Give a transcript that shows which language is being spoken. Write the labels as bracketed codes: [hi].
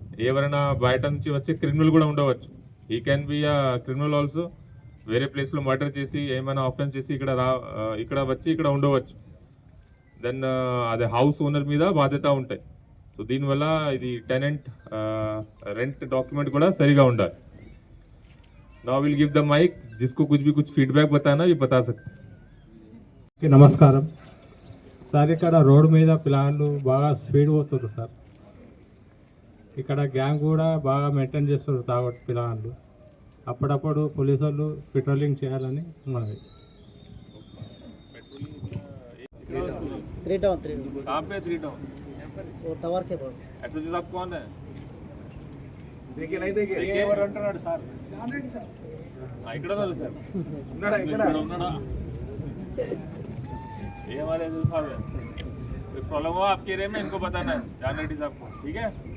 [te] ఎవరైనా బయట నుంచి వచ్చే క్రిమినల్ కూడా ఉండవచ్చు, [en] ఈ can be a criminal also, [te] వేరే ప్లేస్లో మర్డర్ చేసి ఏమైనా ఆఫెన్స్ చేసి ఇక్కడ వచ్చి ఇక్కడ ఉండవచ్చు। దెన్ అదే హౌస్ ఓనర్ మీద బాధ్యత ఉంటాయి। సో దీనివల్ల ఇది టెనెంట్ రెంట్ డాక్యుమెంట్ కూడా సరిగా ఉండాలి। [en] Now we'll give the mic, [hi] जिसको कुछ feedback बताना ये बता सकते। [te] నమస్కారం సార్, ఇక్కడ రోడ్ మీద పిల్లలు బాగా స్పీడ్ పోతున్నారు సార్। ఇక్కడ గ్యాంగ్ కూడా బాగా మెయింటైన్ చేస్తున్నారు తాగొట్టు పిల్లలు। అప్పుడప్పుడు పోలీసు వాళ్ళు పెట్రోలింగ్ చేయాలని ఉన్నది। [hi] कहाँ पे 3 टाउन? वो टावर के पास। एसएचओ साहब कौन है? देखिए नहीं देखिए ये [te] अंటున్నాడు సార్ జానరెడ్డి సార్ ఇక్కడ ఉన్నారు సార్, ఇక్కడ ఉన్నాడా? [hi] ये हमारे एसएचओ साहब है, कोई प्रॉब्लम हो आपके एरिया में इनको बताना है, जान रेड्डी साहब को, ठीक है?